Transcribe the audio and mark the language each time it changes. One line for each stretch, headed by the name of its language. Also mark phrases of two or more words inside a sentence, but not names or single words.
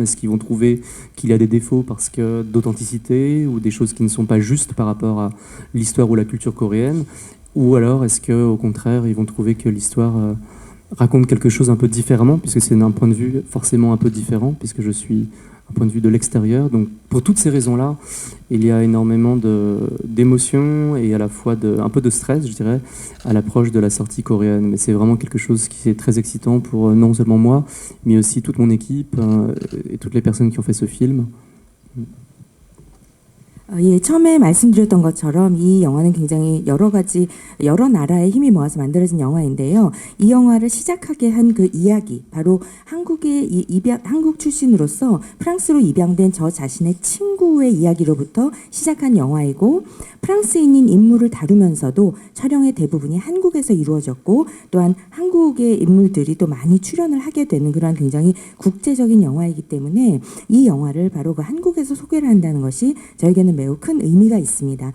French: Est-ce qu'ils vont trouver qu'il y a des défauts parce que d'authenticité ou des choses qui ne sont pas justes par rapport à l'histoire ou la culture coréenne, ou alors est-ce qu'au contraire, ils vont trouver que l'histoire raconte quelque chose un peu différemment, puisque c'est d'un point de vue forcément un peu différent, puisque je suis un point de vue de l'extérieur. Donc pour toutes ces raisons-là, il y a énormément d'émotions et à la fois un peu de stress, je dirais, à l'approche de la sortie coréenne. Mais c'est vraiment quelque chose qui est très excitant pour non seulement moi, mais aussi toute mon équipe et toutes les personnes qui ont fait ce film.
Korean: 예, 처음에 말씀드렸던 것처럼 이 영화는 굉장히 여러 나라의 힘이 모아서 만들어진 영화인데요. 이 영화를 시작하게 한 그 이야기, 바로 한국 출신으로서 프랑스로 입양된 저 자신의 친구의 이야기로부터 시작한 영화이고, 프랑스인인 인물을 다루면서도 촬영의 대부분이 한국에서 이루어졌고, 또한 한국의 인물들이 또 많이 출연을 하게 되는 그런 굉장히 국제적인 영화이기 때문에 이 영화를 바로 그 한국에서 소개를 한다는 것이 저에게는 매우 큰 의미가 있습니다.